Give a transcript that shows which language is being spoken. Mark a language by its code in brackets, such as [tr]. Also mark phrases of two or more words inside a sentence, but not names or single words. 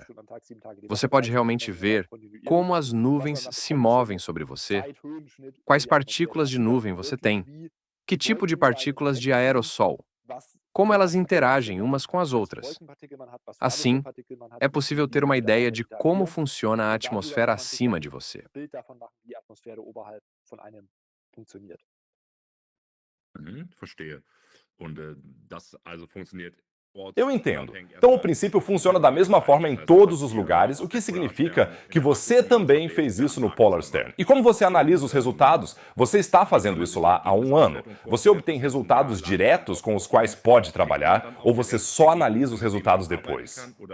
[pt] Você pode realmente ver como as nuvens se movem sobre você, quais partículas de nuvem você tem, que tipo de partículas de aerossol, como elas interagem umas com as outras. Assim, é possível ter uma ideia de como funciona a atmosfera acima de você. [de] Verstehe. Und das also funktioniert [pt] Eu entendo. Então, o princípio funciona da mesma forma em todos os lugares, o que significa que você também fez isso no Polarstern. E como você analisa os resultados? Você está fazendo isso lá há um ano. Você obtém resultados diretos com os quais pode trabalhar, ou você só analisa os resultados depois?